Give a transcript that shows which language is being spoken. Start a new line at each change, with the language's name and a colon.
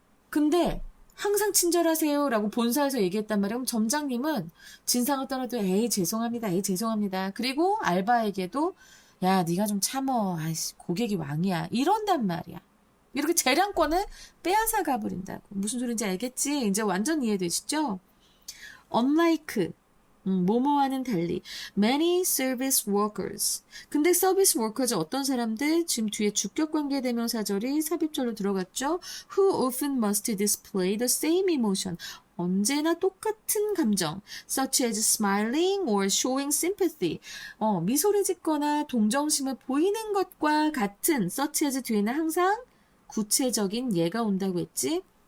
Korean: 근데 항상 친절하세요 라고 본사에서 얘기했단 말이에요. 그럼 점장님은 진상을 떨어도 에이 죄송합니다. 그리고 알바에게도 야 네가 좀 참어. 아이씨 고객이 왕이야. 이런단 말이야. 이렇게 재량권을 빼앗아 가버린다고. 무슨 소린지 알겠지? 이제 완전 이해되시죠?
English: Unlike,
Korean: 뭐뭐와는 달리
English: many service workers.
Korean: 근데 서비스 워커즈 어떤 사람들? 지금 뒤에 주격관계 대명사절이 삽입절로 들어갔죠?
English: Who often must display the same emotion.
Korean: 언제나 똑같은 감정,
English: such as smiling or showing sympathy.
Korean: 미소를 짓거나 동정심을 보이는 것과 같은, such as 뒤에는 항상 구체적인 예가 온다고 했지?